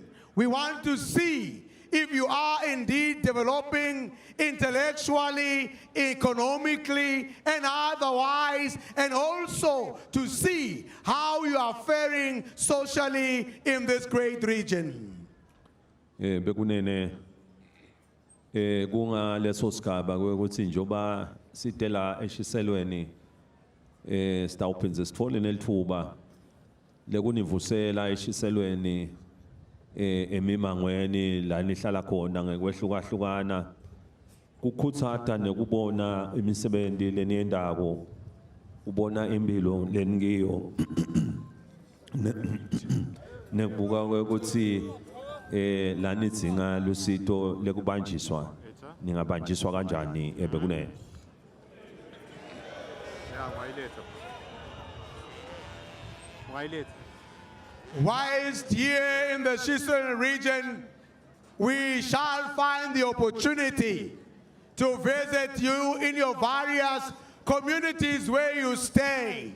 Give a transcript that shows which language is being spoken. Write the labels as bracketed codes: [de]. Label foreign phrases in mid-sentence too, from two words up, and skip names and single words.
[en] We want to see if you are indeed developing intellectually, economically, and otherwise, and also to see how you are faring socially in this great region. [ss] Bekunene kunga leso sigaba ukuthi njoba sitela eshiselweni sitawuphindze sithole nelithuba lekunivusela eshiselweni emimangweni la nihlala khona ngekwehlukahlukana kukhutsata nekubona imisebenzi leniyendako ubona impilo lenikiyo nekubuka ukuthi lani idzinga lusito lekubanjiswa ningabanjiswa kanjani ebekunene. [en] Whilst here in the Shishton region, we shall find the opportunity to visit you in your various communities where you stay.